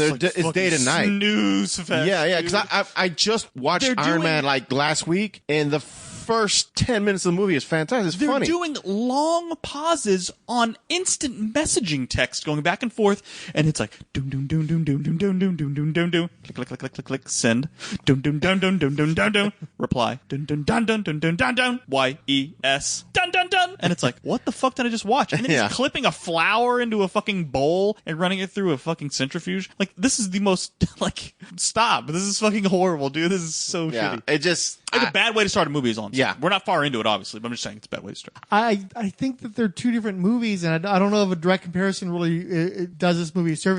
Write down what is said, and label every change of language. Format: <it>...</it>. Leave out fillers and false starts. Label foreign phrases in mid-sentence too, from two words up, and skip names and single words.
<en>it's day to night. Snooze fest. Yeah, because I just watched Iron Man like last week, and the first 10 minutes of the movie is fantastic. It's funny. They're doing long pauses on instant messaging text going back and forth, and it's like doom doom doom doom doom doom doom doom doom doom doom doom click click click click click click send doom doom doom doom doom doom doom doom reply dun dun dun dun dun dun dun dun YES dun dun dun, and it's like, what the fuck did I just watch? And then he's clipping a flower into a fucking bowl and running it through a fucking centrifuge. Like, this is the most stop. This is fucking horrible, dude. This is so shitty. It's a bad way to start a movie. Is all. Yeah, we're not far into it, obviously, but I'm just saying it's a bad way to start. I think that they're two different movies, and I don't know if a direct comparison really does this movie a service.</en>